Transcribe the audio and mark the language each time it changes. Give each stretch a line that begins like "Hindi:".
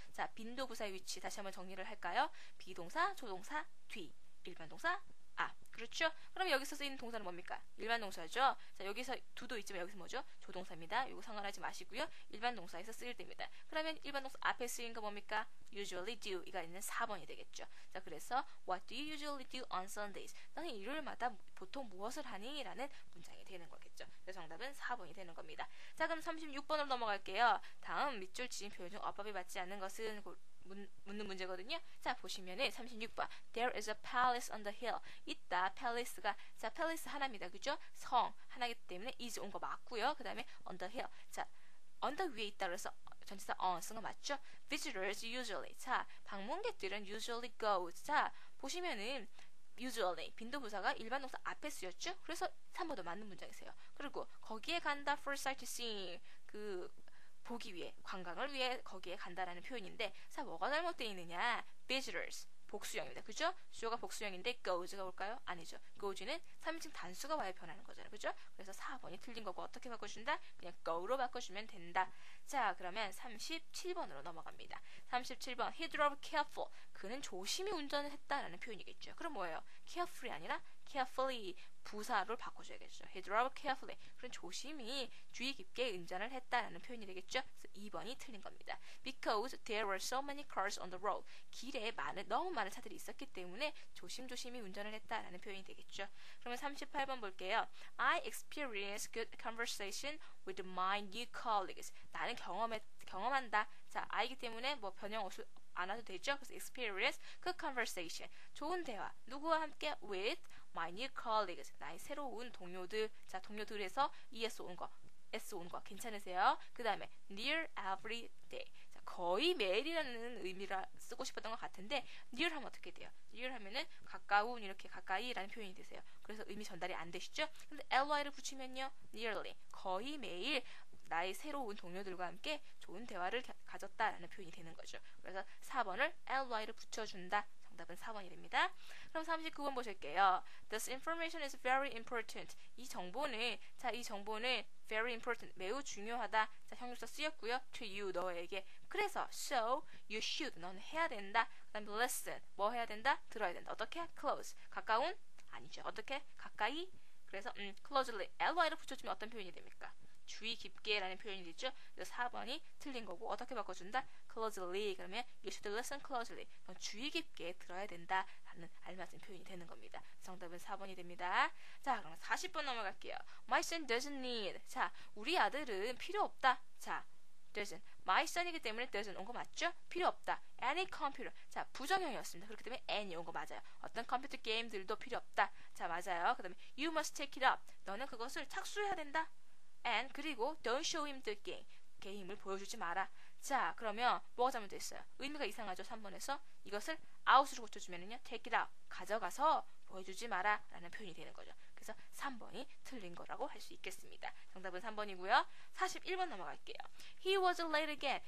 Korean: 자, 빈도부사의 위치 다시 한번 정리를 할까요? 비동사, 조동사, 뒤, 일반 동사, 앞. 그렇죠? 그럼 여기서 쓰이는 동사는 뭡니까? 일반 동사죠. 자, 여기서 do도 있지만 여기서 뭐죠? 조동사입니다. 이거 상관하지 마시고요. 일반 동사에서 쓰일 때입니다. 그러면 일반 동사 앞에 쓰인 거 뭡니까? usually do 이가 있는 4번이 되겠죠. 자, 그래서
English: what do you usually do on Sundays?
Korean: 너는 일요일마다 보통 무엇을 하니? 라는 문장이 되는 거겠죠. 그래서 정답은 4번이 되는 겁니다. 자, 그럼 36번으로 넘어갈게요. 다음 밑줄 지진 표현 중 어법이 맞지 않는 것은 묻는 문제거든요. 자, 보시면은
English: 36번 There is a palace on the hill.
Korean: 있다. palace가 자, palace 하나입니다. 그죠? 성 하나이기 때문에 is 온 거 맞고요. 그 다음에 on the hill. 자, on the 위에 있다 그래서 전치사 on 쓴 거 맞죠?
English: Visitors usually.
Korean: 자, 방문객들은
English: usually go.
Korean: 자, 보시면은 usually 빈도부사가 일반 동사 앞에 쓰였죠? 그래서 3번도 맞는 문장이세요. 그리고 거기에 간다
English: for sightseeing.
Korean: 그 보기 위해, 관광을 위해 거기에 간다라는 표현인데, 자, 뭐가 잘못되어 있느냐? visitors, 복수형입니다. 그죠? 주어가 복수형인데 goes가 올까요? 아니죠. goes는 3인칭 단수가 와야 변하는 거잖아요. 그죠? 그래서 4번이 틀린 거고 어떻게 바꿔준다? 그냥 go로 바꿔주면 된다. 자, 그러면 37번으로 넘어갑니다.
English: 37번 He drove careful.
Korean: 그는 조심히 운전을 했다라는 표현이겠죠. 그럼 뭐예요? carefully 아니라 carefully 부사로 바꿔줘야겠죠.
English: He drove carefully.
Korean: 그런 조심히 주의 깊게 운전을 했다라는 표현이 되겠죠. 그래서 2번이 틀린 겁니다.
English: Because there were so many cars on the road.
Korean: 길에 너무 많은 차들이 있었기 때문에 조심조심히 운전을 했다라는 표현이 되겠죠. 그러면 38번 볼게요.
English: I experienced good conversation with my new colleagues.
Korean: 나는 경험한다. 자, I이기 때문에 뭐 변형 안 와도 되죠.
English: 그래서 experience, good conversation.
Korean: 좋은 대화. 누구와 함께?
English: with my new colleagues.
Korean: 나의 새로운 동료들. 자, 동료들에서 ES 온 거, S 온 거 괜찮으세요?
English: 그 다음에 near every day.
Korean: 자, 거의 매일이라는 의미라 쓰고 싶었던 것 같은데 near 하면 어떻게 돼요? near 하면은 가까운 이렇게 가까이라는 표현이 되세요. 그래서 의미 전달이 안 되시죠? 근데 ly를 붙이면요 nearly 거의 매일 나의 새로운 동료들과 함께 좋은 대화를 가졌다라는 표현이 되는 거죠. 그래서 4번을 ly를 붙여준다. 정답은 4번이 됩니다. 그럼 39번 보실게요.
English: This information is very important.
Korean: 이 정보는
English: very important,
Korean: 매우 중요하다. 자, 형용사 쓰였고요. To you, 너에게. 그래서
English: so you should,
Korean: 너는 해야 된다. 그다음 listen, 뭐 해야 된다? 들어야 된다. 어떻게? close, 가까운? 아니죠. 어떻게? 가까이? 그래서 closely, ly를 붙여주면 어떤 표현이 됩니까? 주의 깊게 라는 표현이 되죠. 그래서 4번이 틀린 거고 어떻게 바꿔준다?
English: closely
Korean: 그러면
English: you should listen closely.
Korean: 넌 주의 깊게 들어야 된다 라는 알맞은 표현이 되는 겁니다. 정답은 4번이 됩니다. 자, 그럼 40번 넘어갈게요.
English: My son doesn't need.
Korean: 자, 우리 아들은 필요 없다. 자, doesn't. My son이기 때문에 doesn't 온 거 맞죠? 필요 없다. Any computer. 자, 부정형이었습니다. 그렇기 때문에 any 온 거 맞아요. 어떤 컴퓨터 게임들도 필요 없다. 자, 맞아요. 그 다음에
English: you must take it up.
Korean: 너는 그것을 착수해야 된다.
English: And
Korean: 그리고
English: don't show him the game.
Korean: 게임을 보여주지 마라. 자, 그러면 뭐가 잘못됐어요? 의미가 이상하죠. 3번에서 이것을 out으로 고쳐주면은요
English: take it out,
Korean: 가져가서 보여주지 마라 라는 표현이 되는 거죠. 그래서 3번이 틀린 거라고 할 수 있겠습니다. 정답은 3번이고요. 41번 넘어갈게요.
English: He was late again.